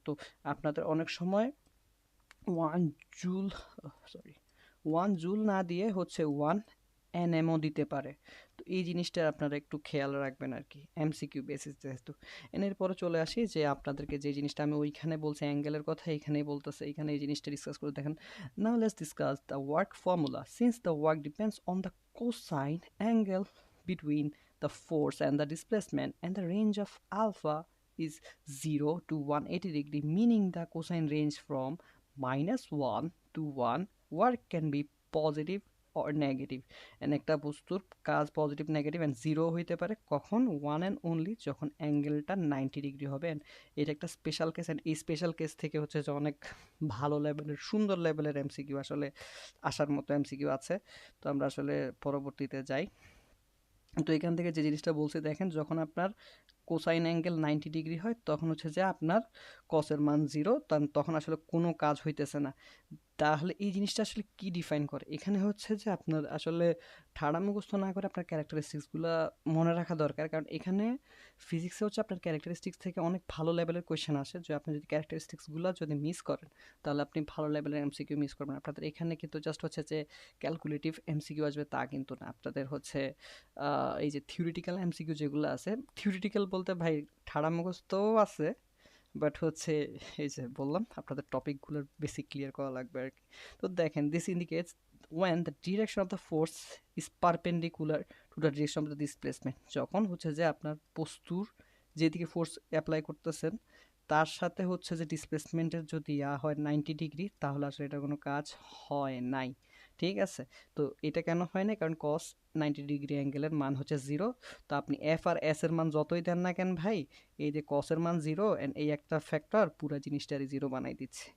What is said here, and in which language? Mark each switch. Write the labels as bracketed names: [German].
[Bangla] তো আপনাদের অনেক সময় 1 জুল, সরি, 1 জুল না দিয়ে হচ্ছে 1 nmও দিতে পারে। তো এই জিনিসটা আপনারা একটু খেয়াল রাখবেন আর কি, এমসিকিউ বেসিস যেহেতু। এর পরে চলে আসি যে আপনাদেরকে যে জিনিসটা আমি ওইখানে বলছি অ্যাঙ্গেলের কথা, এখানেই বলতেছে, এখানে এই জিনিসটা ডিসকাস করে দেখেন। [English] Now let's discuss the work formula since the work depends on the cosine angle between the force and the displacement, and the range of alpha is 0 to 180 degree, meaning the cosine range from -1 to 1. Work can be positive or negative. [Bangla] And একটা বস্তুর কাজ positive negative and zero হইতে পারে কখন, one and only যখন অ্যাঙ্গেলটা 90 degree হবে। And এটা একটা স্পেশাল কেস, অ্যান্ড এই স্পেশাল কেস থেকে হচ্ছে যে অনেক ভালো লেভেলের সুন্দর লেভেলের এমসিকিউ আসলে আসার মতো এমসিকিউ আছে। তো আমরা আসলে পরবর্তীতে যাই। তো এখান থেকে যে জিনিসটা বলছি দেখেন, যখন আপনার কোসাইন অ্যাঙ্গেল 90 ডিগ্রি হয় তখন হচ্ছে যে আপনার কসের মান জিরো, তখন আসলে কোনো কাজ হইতেছে না। তাহলে এই জিনিসটা আসলে কি ডিফাইন করে? এখানে হচ্ছে যে আপনার আসলে ঠাড়া মুখস্থ না করে আপনার ক্যারেক্টারিস্টিক্সগুলো মনে রাখা দরকার, কারণ এখানে ফিজিক্সে হচ্ছে আপনার ক্যারেক্টারিস্টিক্স থেকে অনেক ভালো লেভেলের কোয়েশ্চেন আসে। যে আপনি যদি ক্যারেক্টারিস্টিক্সগুলো যদি মিস করেন তাহলে আপনি ভালো লেভেলের এমসিকিউ মিস করবেন। আপনাদের এখানে কিন্তু জাস্ট হচ্ছে যে ক্যালকুলেটিভ এমসিকিউ আসবে তা কিন্তু না, আপনাদের হচ্ছে এই যে থিওরিটিক্যাল এমসিকিউ যেগুলো আছে, থিওরিটিক্যাল বলতে ভাই ঠাড়া মুখস্থও আছে, বাট হচ্ছে এই যে বললাম আপনাদের টপিকগুলোর বেসিক ক্লিয়ার করা লাগবে আর কি। [English] তো দেখেন, this indicates when the direction of the force is perpendicular to the direction of the displacement। [Bangla] যখন হচ্ছে যে আপনার বস্তুর যেদিকে ফোর্স অ্যাপ্লাই করতেছেন তার সাথে হচ্ছে যে ডিসপ্লেসমেন্টের যদি হয় 90 ডিগ্রি, তাহলে আসলে এটা কোনো কাজ হয় নাই। ঠিক আছে, তো এটা কেন হয় না? কারণ কস 90 ডিগ্রি অ্যাঙ্গেলের মান হচ্ছে জিরো। তো আপনি এফ আর এস এর মান যতই দেন না কেন ভাই, এই যে কসের মান জিরো অ্যান্ড এই একটা ফ্যাক্টর পুরো জিনিসটারই জিরো বানাই দিচ্ছে।